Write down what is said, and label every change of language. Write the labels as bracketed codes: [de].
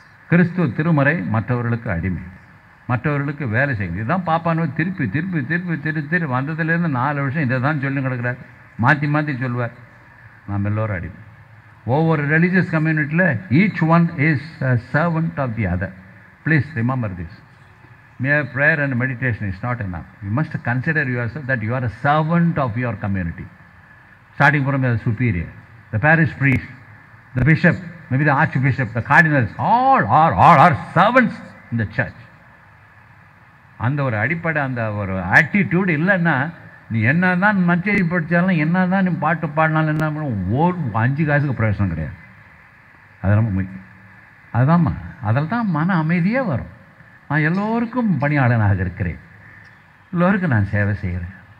[ta] கிறிஸ்துவ திருமறை மற்றவர்களுக்கு அடிமை, மற்றவர்களுக்கு வேலை செய்யுது. இதுதான் பாப்பானு திருப்பி திருப்பி திருப்பி திருப்பி திருப்பி வந்ததுலேருந்து 4 வருஷம் இதை தான் சொல்லி கிடக்கிறார். மாற்றி மாற்றி சொல்வார். நாம் எல்லோரும் அடிமை. ஒவ்வொரு ரிலீஜியஸ் கம்யூனிட்டியில் [en] Each one is a servant of the other. Please remember this. Mere prayer and meditation is not enough. You must consider yourself that you are a servant of your community. Starting from the superior, the parish priest, the bishop, maybe the archbishop, the cardinals, all are servants in the church. [ta] அந்த ஒரு அடிப்படை, அந்த ஒரு attitude இல்லைன்னா நீ என்ன தான் நச்செய்தி படித்தாலும், என்ன தான் நீ பாட்டு பாடினாலும், என்ன பண்ண ஒரு 5 காசுக்கு பிரயோஜனம் கிடையாது. அது ரொம்ப முக்கியம். அதுதான்மா, அதில் தான் மன அமைதியே வரும். நான் எல்லோருக்கும் பணியாளனாக இருக்கிறேன், எல்லோருக்கும் நான் சேவை செய்கிறேன்.